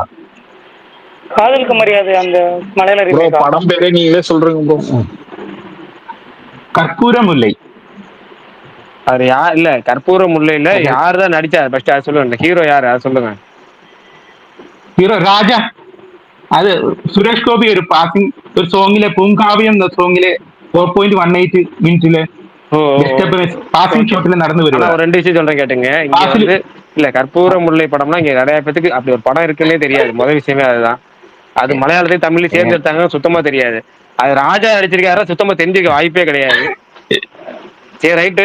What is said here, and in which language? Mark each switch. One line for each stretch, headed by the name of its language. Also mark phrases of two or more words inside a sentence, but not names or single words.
Tamil: காதலுக்கு மரியாதை அந்த மலையாள படம் பேரே நீங்களே சொல்றீங்க ப்ரோ. கற்பூர முல்லை. அது யார்? இல்ல கற்பூர முல்லையில யார் தான் நடிச்சா ஃபர்ஸ்ட் அதை சொல்லுங்க. ஹீரோ யாரு அதை சொல்லுங்க. ஹீரோ ராஜா. அது
Malayalam: സുരേഷ് ഗോപി ഒരു പാസിംഗ് ഒരു സോങ്ങിലെ പൂങ്കാവ്യം എന്ന സോങ്ങിലെ 4.18 മിനിറ്റില്
Tamil: பாசிங் ஷாட்ல நடந்து வருவாங்க. ஒரு 2 விஷயம் சொல்றேன் கேட்டுங்க. இங்க வந்து இல்ல கற்பூர முல்லை படம்னா இங்க நிறைய பேத்துக்கு அப்படி ஒரு படம் இருக்குன்னே தெரியாது. முதல் விஷயமே அதுதான். அது மலையாளத்தையும் தமிழ்லையும் சேர்ந்து எடுத்தாங்க சுத்தமா தெரியாது. அது ராஜா நடிச்சிருக்காரு சுத்தமா தெரிஞ்சுக்க வாய்ப்பே கிடையாது. சரி ரைட்டு.